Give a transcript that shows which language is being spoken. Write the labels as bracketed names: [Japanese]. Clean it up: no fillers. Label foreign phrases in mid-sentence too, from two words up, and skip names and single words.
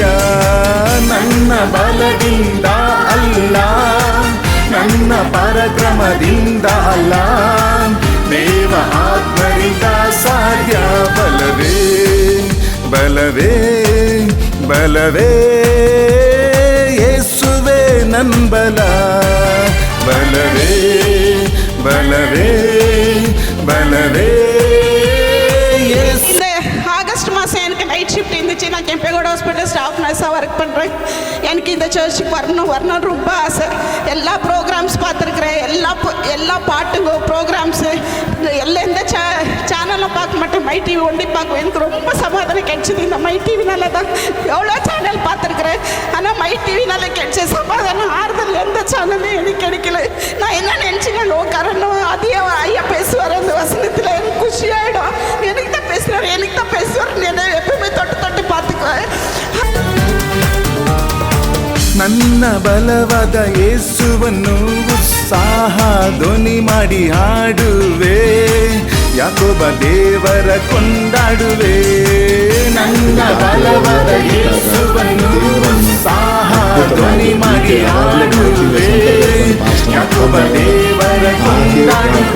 [Kannada] ನನ್ನ ಬಲದಿಂದ ಅಲ್ಲ, ನನ್ನ ಪರಾಕ್ರಮದಿಂದ ಅಲ್ಲ, ದೇವ ಆತ್ಮರಿಂದ ಸಾಧ್ಯ. ಬಲವೇ ಬಲವೇ ಬಲವೇ ಯೇಸುವೇ ನನ್ ಬಲ. ಬಲವೇ ಬಲವೇ ബലവേ. [Tamil] ஆகஸ்ட் மாதம் எனக்கு நைட் ஷிஃப்ட் இருந்துச்சு. நான் கெம்பேகோட ஹாஸ்பிட்டல் [English] staff nurse [Tamil] ஒர்க் பண்ணுறேன். எனக்கு இந்த சர்ச்சுக்கு வரணும் ரொம்ப ஆசை. எல்லா ப்ரோக்ராம்ஸ் பார்த்துருக்குறேன், எல்லா பாட்டுங்க ப்ரோக்ராம்ஸு எல்லாம் இந்த சேனலில் பார்க்க மாட்டேன், மை டிவி ஒண்டி பார்க்குவேன். எனக்கு ரொம்ப சமாதானம் கிடைச்சிது இந்த மை டிவினால தான். எவ்வளோ சேனல் பார்த்துருக்குறேன், ஆனால் மை டிவினால கிடைச்ச சமாதானம் ஆறுதல் எந்த சேனலும் எனக்கு கிடைக்கல. நான் என்ன நினச்சிங்க லோக்காரனும் அதே ஐயா பேசுவார் அந்த வசனத்தில், எனக்கு குஷியாயிடும். எனக்கு தான் பேசுகிறார் என்ன எப்பவுமே தொட்டு பார்த்துக்குவேன். [Kannada] ನನ್ನ ಬಲವಾದ ಯೇಸುವನ್ನು ಉತ್ಸಾಹ ಧ್ವನಿ ಮಾಡಿ ಹಾಡುವೆ, ಯಾಕೋಬ ದೇವರ ಕೊಂಡಾಡುವೆ. ನನ್ನ ಬಲವಾದ ಯೇಸುವನ್ನು ಉತ್ಸಾಹ ಧ್ವನಿ ಮಾಡಿ ಹಾಡುವೆ, ಯಾಕೋಬ ದೇವರ ಕೊಂಡಾಡುವೆ.